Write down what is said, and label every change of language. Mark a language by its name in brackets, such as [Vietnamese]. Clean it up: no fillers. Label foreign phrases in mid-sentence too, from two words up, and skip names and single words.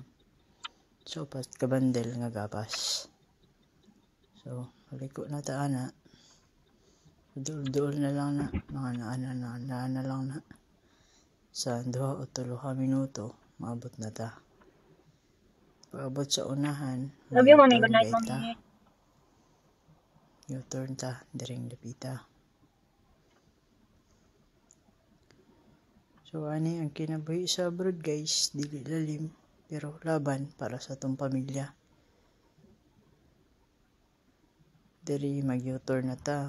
[Cebuano] So, upat ka bundle nga gapas. So, paliko na ta ana. Duol na lang na. Mga naana lang na. Sa 2 o 3 minuto, maabot na ta. Paabot sa unahan, [English] Love you, mommy. Good night, mommy. [Cebuano] U-turn ta, diring dapita. So, ani ang kinabuhi sa abroad, guys. Dili lalim. [Filipino] Pero laban para sa itong pamilya. [Cebuano] Diri mag-U-turn na ta.